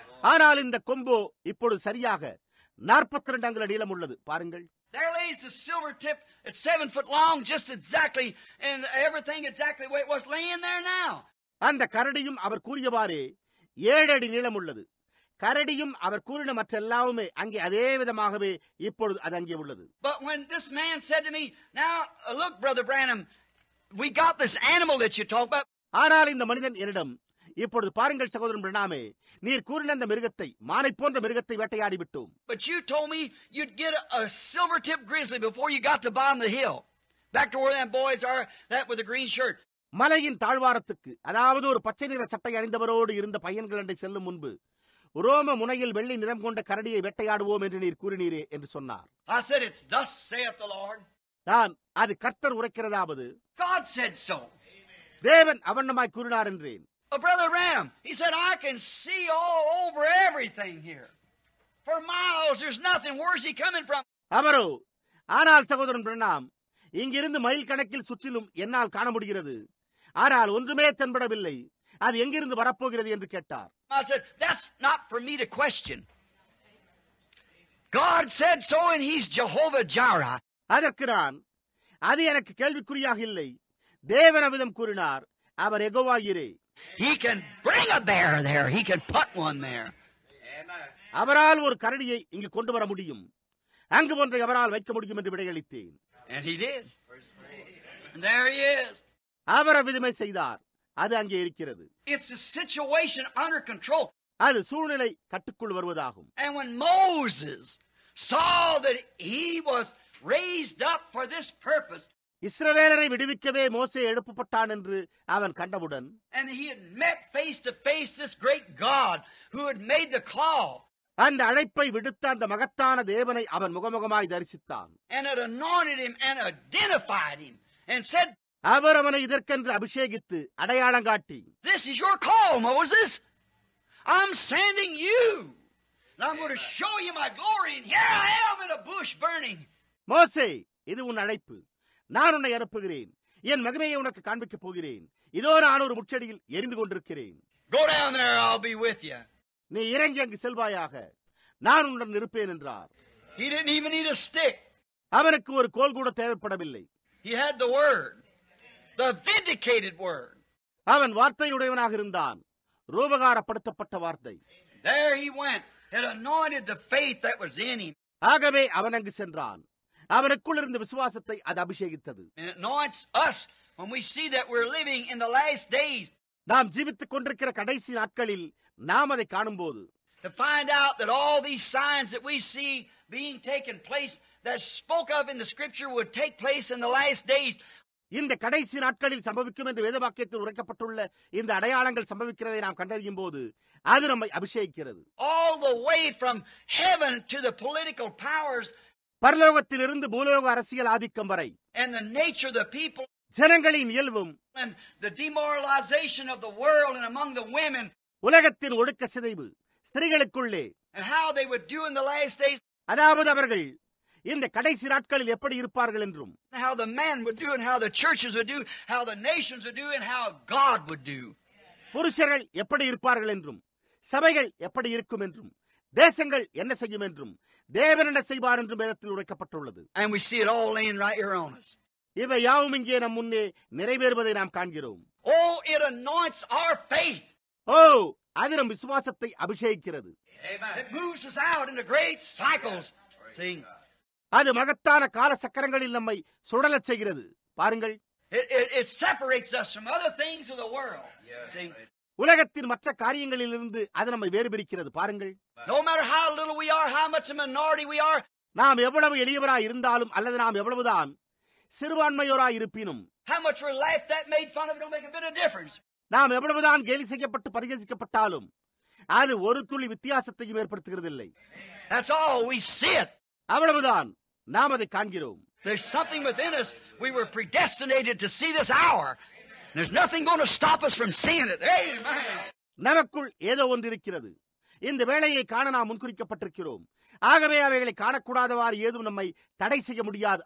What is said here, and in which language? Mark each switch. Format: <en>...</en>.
<ta>ஆனால் இந்த கொம்போ இப்பொழுது சரியாக 42 அங்குல நீளம் உள்ளது. பாருங்கள்.</ta> <en>There lays the silver tip at 7 foot long, just exactly, and everything exactly the way it was laying there now.</en> <ta>அந்த கரடியும் அவர் கூறியவாறே 7 அடி நீளம் உள்ளது. கரடியும் அவர் கூறின மற்ற எல்லாமே அங்கே அதே விதமாகவே இப்பொழுது அது அங்கே உள்ளது.</ta> <en>But when this man said to me, now look, Brother Branham, we got this animal that you talk about.</en> <ta>ஆனால் இந்த மனிதன் என்னிடம், இப்பொழுது பாருங்கள் சகோதரன் பிரணாமே, நீர் கூறின அந்த மிருகத்தை, மானை போன்ற மிருகத்தை வேட்டையாடி விட்டோம்.</ta> <en>But you told me you'd get a silver tip grizzly before you got to the bottom of the hill. Back to where them boys are, that with the green shirt.</en> <ta>மலையின் தாழ்வாரத்துக்கு, அதாவது ஒரு பச்சை நிற சட்டை அணிந்தவரோடு இருந்த பையன்கள் அண்டை செல்லும் முன்பு ரோம முனையில் வெள்ளி நிறம் கொண்ட கரடியை வேட்டையாடுவோம் என்று நீர் கூறினீரே என்று சொன்னார்.</ta> <en>I said, it's thus saith the Lord.</en> <ta>நான், அது கர்த்தர் உரைக்கிறதாவது,</ta> <en>God said so.</en> <ta>தேவன் அவண்ணமாய் கூறினார் என்றேன்.</ta> <en>Brother Ram, he said, I can see all over everything here. For miles, there's nothing. Where's he coming from?</en> <ta>அவரோ, ஆனால் சகோதரன் பிரணாம், இங்கிருந்து மைல் கணக்கில் சுற்றிலும் என்னால் காண முடிகிறது. ஆனால் ஒன்றுமே தென்படவில்லை. அது எங்கிருந்து வரப்போகிறது என்று கேட்டார்.</ta> <en>I said, that's not for me to question. God said so and he's Jehovah Jireh.</en> <ta>அதற்கு நான், அது எனக்கு கேள்விக்குறியாக இல்லை. தேவன் அவ்விதம் கூறினார், அவர் யெகோவா ஈரே.</ta> <en>He can bring a bear there. He can put one there.</en> <ta>அவரால் ஒரு கரடியை இங்கு கொண்டு வர முடியும், அங்கு ஒன்றை அவரால் வைக்க முடியும் என்று விடையளித்தேன்.</ta> <en>And he did. And there he is.</en> <ta>அவர் அவ்விதமே செய்தார். அது அங்கே இருக்கிறது.</ta> <en>It's a situation under control.</en> <ta>அது சூழ்நிலை கட்டுக்குள் வருவதாகும்.</ta> <en>And when Moses saw that he was raised up for this purpose,</en> <ta>இஸ்ரவேலரை விடுவிக்கவே மோசே எழுப்பப்பட்டான் என்று அவன் கண்டவுடன்,</ta> <en>and he had met face to face this great God who had made the call,</en> <ta>அந்த அழைப்பை விடுத்த அந்த மகத்தான தேவனை அவன் முகமுகமாய் தரிசித்தான்.</ta> <en>and had anointed him and identified him and said,</en> <ta>அவர் அவனை இதற்கென்று அபிஷேகித்து அடையாளம் காட்டி,</ta> <en>this is your call, Moses. I'm sending you. And I'm going to show you my glory. And here I am in a bush burning.</en> <ta>மோசே, இது உன் அழைப்பு. நான் உன்னை அனுப்புகிறேன். என் மகிமையை உனக்கு காண்பிக்கப் போகிறேன். இதோ நான் ஒரு முட்செடியில் எரிந்து கொண்டிருக்கிறேன்.</ta> <en>Go down there, I'll be with you.</en> <ta>நீ இறங்கி அங்கு செல்வாயாக, நான் உன்னுடன் இருப்பேன் என்றார்.</ta> <en>He didn't even need a stick.</en> <ta>அவனுக்கு ஒரு கோல் கூட தேவைப்படவில்லை.</ta> <en>He had the word, the vindicated word.</en> <ta>அவன் வார்த்தையுடையவனாக இருந்தான், ரூபகாரப்படுத்தப்பட்ட வார்த்தை.</ta> <en>There he went, had anointed the faith that was in him.</en> <ta>ஆகவே அவன் அங்கு சென்றான். அவனுக்குள் இருந்த விசுவாசத்தை அது அபிஷேகித்தது.</ta> <en>And it anoints us when we see that we're living in the last days.</en> <ta>நாம் ஜீவித்துக் கொண்டிருக்கிற கடைசி நாட்களில் நாம் அதை காணும்போது,</ta> <en>To find out that all these signs that we see being taken place, that spoke of in the scripture, would take place in the last days.</en> <ta>இந்த கடைசி நாட்களில் சம்பவிக்கும் என்று வேதவாக்கியத்தில் உரைக்கப்பட்டுள்ள இந்த அடையாளங்கள் சம்பவிக்கிறதை நாம் கண்டறியும் போது அது நம்மை அபிஷேகிக்கிறது.</ta> <en>All the way from heaven to the political powers,</en> <ta>பரலோகத்திலிருந்து பூலோக அரசியல் ஆதிக்கம் வரை,</ta> <en>and the nature of the people,</en> <ta>ஜனங்களின் இயல்பும்,</ta> <en>and the demoralization of the world and among the women,</en> <ta>உலகத்தின் ஒடுக்க சிதைவு ஸ்திரீகளுக்குள்ளே,</ta> <en>and how they would do in the last days,</en> <ta>அதாவது அவர்கள் இந்த கடைசி நாட்களில் எப்படி இருப்பார்கள் என்றும்,</ta> <en>how the men would do and how the churches would do, how the nations would do and how God would do.</en> <ta>புருஷர்கள் எப்படி இருப்பார்கள் என்றும், சபைகள் எப்படி இருக்கும் என்றும், தேசங்கள் என்ன செய்யும் என்றும், தேவன் என்ன செய்வார் என்றும் வேதத்தில் உரைக்கப்பட்டுள்ளது.</ta> <en>And we see it all laying right here on us.</en> <ta>இவை யாவும் இங்கே நம் முன்னே நிறைவேறுவதை நாம் காண்கிறோம்.</ta> <en>Oh, it anoints our faith.</en> <ta>ஓ, அது நம் விசுவாசத்தை அபிஷேகிக்கிறது.</ta> <en>It moves us out into great cycles. See?</en> <ta>அது மகத்தான கால சக்கரங்களில் நம்மை சுழலச் செய்கிறது. பாருங்கள்,</ta> <en>It separates us from other things of the world. See?</en> <ta>உலகத்தின் மற்ற காரியங்களிலிருந்து அது நம்மை வேறுபிரிக்கிறது. பாருங்கள்,</ta> <en>No matter how little we are, how much a minority we are,</en> <ta>நாம் எவ்வளவு எளியவராய் இருந்தாலும் அல்லது நாம் எவ்வளவுதான் சிறுபான்மையோராய் இருப்பினும்,</ta> <en>how much we're laughed at, made fun of, it don't make a bit of difference.</en> <ta>நாம் எவ்வளவுதான் கேலி செய்யப்பட்டு பரிகசிக்கப்பட்டாலும் அது ஒரு துளி வித்தியாசத்தையும் ஏற்படுத்துகிறதில்லை.</ta> <en>That's all. We see it.</en> <ta>அவ்வளவுதான், நாம் அதை காண்கிறோம்.</ta> <en>There's something within us. We were predestinated to see this hour. There's nothing going to stop us from seeing it. Amen.</en> <ta>நமக்குள் ஏதோ ஒன்று இருக்கிறது. இந்த வேளையை காண நாம் முன்குறிக்கப்பட்டிருக்கிறோம். ஆகவே அவைகளை காணக்கூடாதவாறு ஏதும் நம்மை தடை செய்ய முடியாது.</ta>